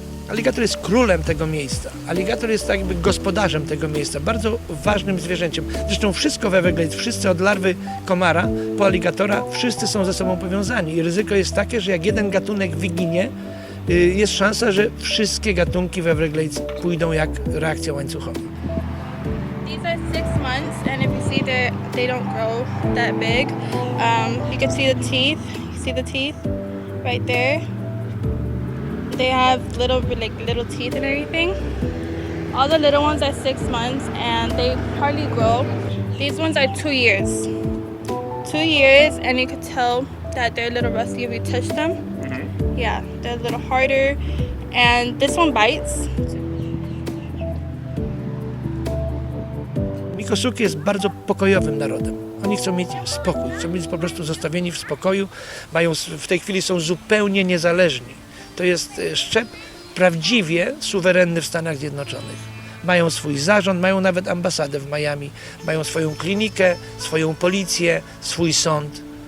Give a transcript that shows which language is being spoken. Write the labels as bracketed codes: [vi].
[pl] Aligator jest królem tego miejsca. Aligator jest tak jakby gospodarzem tego miejsca, bardzo ważnym zwierzęciem. Zresztą wszystko w Everglades, wszyscy od larwy komara po aligatora, wszyscy są ze sobą powiązani. I ryzyko jest takie, że jak jeden gatunek wyginie, jest szansa, że wszystkie gatunki w Everglades pójdą jak reakcja łańcuchowa. [en] These are 6 months, and if you see they don't grow that big. You can see the teeth. You see the teeth right there. They have little teeth and everything. All the little ones are 6 months, and they hardly grow. These ones are 2 years. 2 years, and you could tell that they're a little rusty if you touch them. Yeah, they're a little harder, and this one bites. [pl] Mikosuki jest bardzo pokojowym narodem. Oni chcą mieć spokój, chcą być po prostu zostawieni w spokoju. W tej chwili są zupełnie niezależni. To jest szczep prawdziwie suwerenny w Stanach Zjednoczonych. Mają swój zarząd, mają nawet ambasadę w Miami, mają swoją klinikę, swoją policję, swój sąd.